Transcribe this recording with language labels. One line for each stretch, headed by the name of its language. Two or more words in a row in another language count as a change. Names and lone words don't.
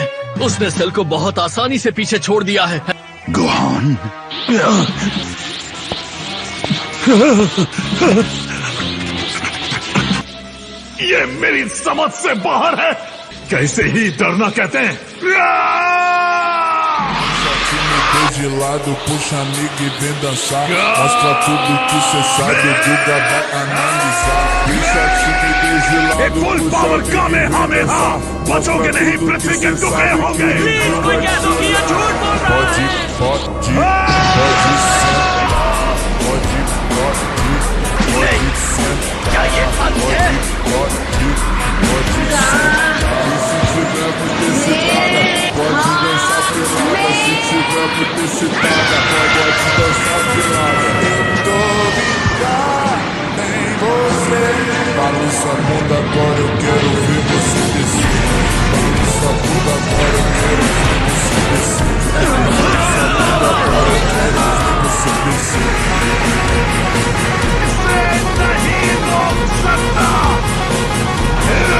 Hindi: उसने सेल को बहुत आसानी से पीछे छोड़ दिया है। गोहान, ये मेरी समझ से बाहर है। कैसे ही डरना कहते हैं।
Portuguese: De lado, puxa amigo e vem dançar. Mostra tudo que cê sabe, o Guga vai analisar. Deixa time de lado,
English: full power
Hindi: कामेहामेहा। बचोगे नहीं, पृथ्वी के टुकड़े होंगे। कोई कह दो कि ये झूठ बोल रहा
Portuguese: pode,
Hindi: है।
Portuguese: pode sentar. Pode sentar.
Hindi: क्या ये हद है?
Portuguese: Pode sentar. E se tiver muito excitada, pode dançar pelada. Se tiver muito excitada, pode dançar pelada. Eu tô ligado em você. Balança a bunda agora, eu quero ver você descer. Balança a bunda agora, eu quero ver você descer. Balança a bunda agora, eu quero ver você descer.
Hindi: नहीं रोक सकता।